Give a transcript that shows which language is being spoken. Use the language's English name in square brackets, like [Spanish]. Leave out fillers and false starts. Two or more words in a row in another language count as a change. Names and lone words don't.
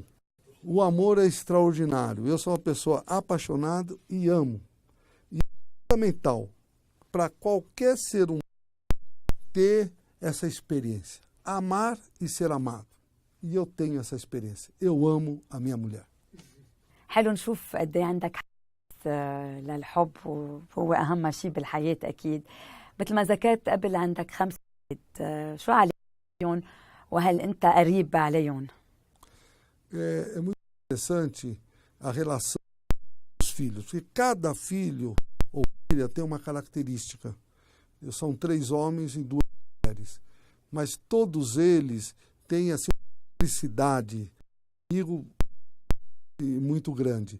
[Portuguese] O amor é extraordinário. Eu sou uma pessoa apaixonada e amo. E é fundamental para qualquer ser humano ter essa experiência. Amar e ser amado. E eu tenho essa experiência. Eu amo a minha mulher. [Arabic] حلو نشوف قد ايه عندك حس للحب، وهو أهم شيء بالحياة أكيد. مثل ما ذكرت قبل عندك 5 أولاد، شو عليك وهل أنت قريب عليهم؟ [Portuguese] É muito interessante a relação dos filhos, porque cada filho ou filha tem uma característica. São 3 homens e 2 mulheres, mas todos eles têm assim, uma felicidade muito grande.